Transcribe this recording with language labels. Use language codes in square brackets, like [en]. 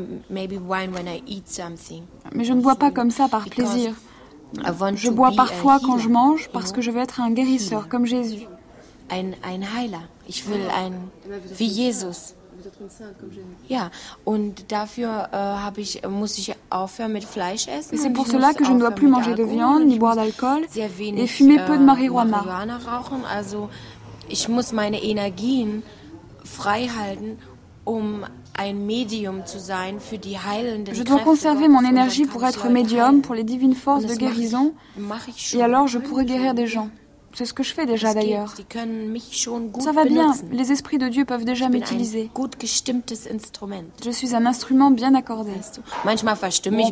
[fr] Mais je ne bois pas comme ça par plaisir. Je bois parfois quand je mange parce que je veux être un guérisseur comme Jésus. Un heiler. Je veux un. [de] Wie Jesus. Ja, und dafür habe ich muss ich aufhören mit Fleisch essen. [fr] Et c'est pour cela que je ne dois plus manger de viande ni boire d'alcool et fumer peu de marijuana. [de] Also ich muss meine Energien frei halten, um ein Medium zu sein für die heilenden. [fr] Je dois conserver mon énergie pour être médium pour les divines forces de guérison. Et alors je pourrai guérir des gens. C'est ce que je fais déjà d'ailleurs. Ça va bien, les esprits de Dieu peuvent déjà m'utiliser. Je suis un instrument bien accordé. Bon,